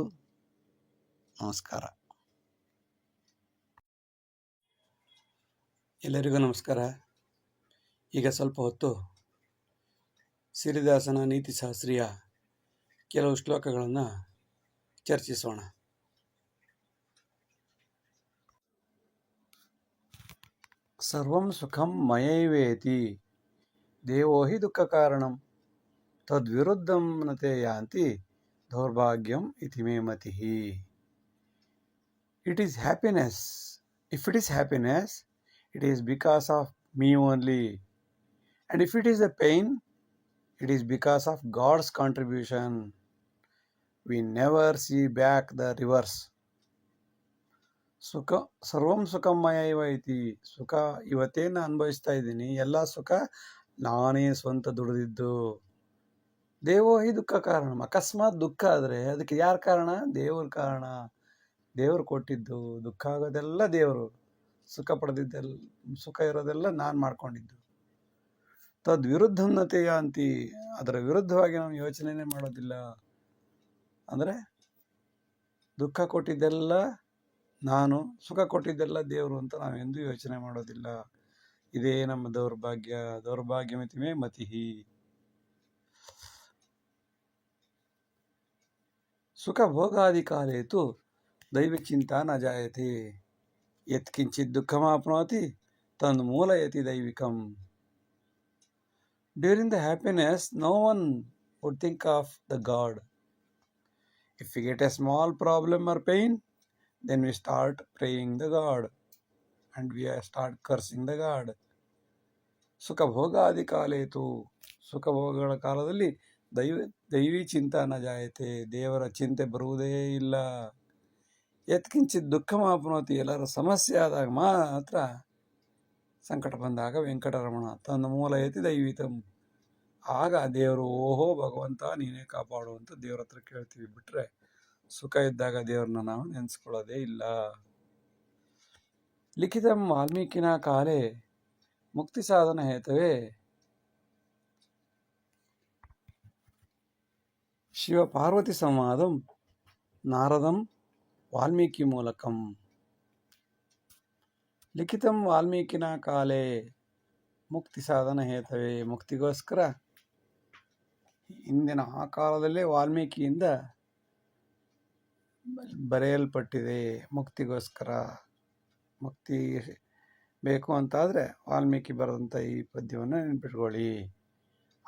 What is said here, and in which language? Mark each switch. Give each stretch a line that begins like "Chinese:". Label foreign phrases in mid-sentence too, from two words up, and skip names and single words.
Kannada: ನಮಸ್ಕಾರ. ಎಲ್ಲರಿಗೂ ನಮಸ್ಕಾರ. ಈಗ ಸ್ವಲ್ಪ ಹೊತ್ತು ಸಿರಿದಾಸನ ನೀತಿಶಾಸ್ತ್ರೀಯ ಕೆಲವು ಶ್ಲೋಕಗಳನ್ನು ಚರ್ಚಿಸೋಣ.
Sanskrit: ಸರ್ವಂ ಸುಖಂ ಮಯೈವೇತಿ ದೇವೋ ಹಿ ದುಃಖ ಕಾರಣಂ ತದ್ವಿರುದ್ಧಂ ನತೆ ಯಾಂತಿ ದೌರ್ಭಾಗ್ಯಂ ಇತಿ ಮೇ ಮತಿಃ.
English: It is happiness. If it is happiness, it is because of me only. And if it is a pain, it is because of God's contribution. We never see back the reverse.
Sanskrit: ಸುಖ ಸರ್ವಂ ಸುಖಮಯ ಐತಿ,
Kannada: ಸುಖ ಇವತ್ತೇನು ಅನುಭವಿಸ್ತಾ ಇದ್ದೀನಿ ಎಲ್ಲ ಸುಖ ನಾನೇ ಸ್ವಂತ ದುಡಿದಿದ್ದು.
Sanskrit: ದೇವೋ ಹಿ ದುಃಖ ಕಾರಣ,
Kannada: ಅಕಸ್ಮಾತ್ ದುಃಖ ಆದರೆ ಅದಕ್ಕೆ ಯಾರು ಕಾರಣ? ದೇವ್ರ ಕಾರಣ. ದೇವರು ಕೊಟ್ಟಿದ್ದು. ದುಃಖ ಆಗೋದೆಲ್ಲ ದೇವರು, ಸುಖ ಪಡೆದಿದ್ದೆಲ್ಲ, ಸುಖ ಇರೋದೆಲ್ಲ ನಾನು ಮಾಡ್ಕೊಂಡಿದ್ದು.
Sanskrit: ತದ್ವಿರುದ್ಧನ್ನತೆ ಯಾಂತಿ,
Kannada: ಅದರ ವಿರುದ್ಧವಾಗಿ ನಾವು ಯೋಚನೆನೇ ಮಾಡೋದಿಲ್ಲ. ಅಂದರೆ ದುಃಖ ಕೊಟ್ಟಿದ್ದೆಲ್ಲ ನಾನು, ಸುಖ ಕೊಟ್ಟಿದ್ದೆಲ್ಲ ದೇವರು ಅಂತ ನಾವೆಂದೂ ಯೋಚನೆ ಮಾಡೋದಿಲ್ಲ. ಇದೇ ನಮ್ಮ ದೌರ್ಭಾಗ್ಯ.
Sanskrit: ದೌರ್ಭಾಗ್ಯಮಿತಿ ಮೇ ಮತಿಃ. ಸುಖ ಭೋಗಾದಿ ಕಾಲೇ ತು ದೈವಿ ಚಿಂತಾ ನ ಜಾಯತೆ ಯತ್ ಕಿಂಚಿತ್ ದುಃಖಮಾಪ್ನೋತಿ ತನ್ಮೂಲಯತಿ ದೈವಿಕಂ.
English: During the happiness, no one would think of the God. If we get a small problem or pain, then we start praying the God and we start cursing the God.
Sanskrit: ಸುಖ ಭೋಗಾದಿ ಕಾಲೇತು,
Kannada: ಸುಖ ಭೋಗಗಳ ಕಾಲದಲ್ಲಿ
Sanskrit: ದೈವಿ ಚಿಂತನ ಜಾಯತೆ,
Kannada: ದೇವರ ಚಿಂತೆ ಬರುವುದೇ ಇಲ್ಲ.
Sanskrit: ಯತ್ಕಿಂಚಿತ್ ದುಃಖ ಮಾಪ್ನೋತಿ,
Kannada: ಎಲ್ಲರ ಸಮಸ್ಯೆ ಆದಾಗ ಮಾತ್ರ, ಸಂಕಟ ಬಂದಾಗ ವೆಂಕಟರಮಣ
Sanskrit: ತನ್ನ ಮೂಲಯತಿ ದೈವಿತಂ,
Kannada: ಆಗ ದೇವರು ಓಹೋ ಭಗವಂತ ನೀನೇ ಕಾಪಾಡು ಅಂತ ದೇವ್ರ ಹತ್ರ ಕೇಳ್ತೀವಿ. ಬಿಟ್ರೆ ಸುಖ ಇದ್ದಾಗ ದೇವ್ರನ್ನ ನಾವು ನೆನೆಸ್ಕೊಳ್ಳೋದೇ ಇಲ್ಲ.
Sanskrit: ಲಿಖಿತಂ ವಾಲ್ಮೀಕಿನ ಕಾಲೇ ಮುಕ್ತಿ ಸಾಧನ ಹೇತವೇ ಶಿವ ಪಾರ್ವತಿ ಸಂವಾದಂ ನಾರದಂ ವಾಲ್ಮೀಕಿ ಮೂಲಕಂ. ಲಿಖಿತಂ ವಾಲ್ಮೀಕಿನ ಕಾಲೇ ಮುಕ್ತಿ ಸಾಧನ ಹೇತವೇ,
Kannada: ಮುಕ್ತಿಗೋಸ್ಕರ ಇಂದಿನ ಆ ಕಾಲದಲ್ಲೇ ವಾಲ್ಮೀಕಿಯಿಂದ ಬರೆಯಲ್ಪಟ್ಟಿದೆ. ಮುಕ್ತಿಗೋಸ್ಕರ, ಮುಕ್ತಿ ಬೇಕು ಅಂತಾದರೆ ವಾಲ್ಮೀಕಿ ಬರೆದಂಥ ಈ ಪದ್ಯವನ್ನು ನೆನಪಿಟ್ಕೊಳ್ಳಿ.